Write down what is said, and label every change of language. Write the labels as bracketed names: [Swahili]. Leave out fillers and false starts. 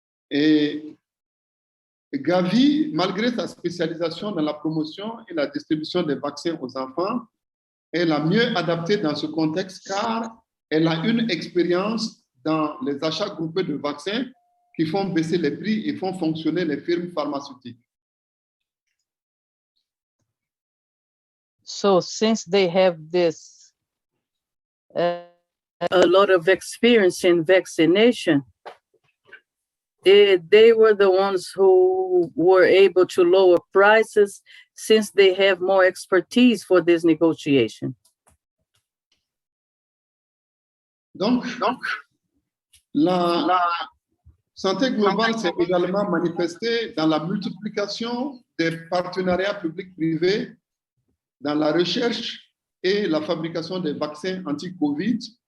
[French] Et Gavi, malgré sa spécialisation dans la promotion et la distribution des vaccins aux enfants, est la mieux adaptée dans ce contexte car elle a une expérience dans les achats groupés de vaccins qui font baisser les prix et font fonctionner les firmes pharmaceutiques. [English] So since they have this a lot of experience in vaccination, they were the ones who were able to lower prices since they have more expertise for this negotiation. [French] Donc la santé globale s'est également manifestée dans la multiplication des partenariats publics-privés dans la recherche et la fabrication des vaccins anti-Covid.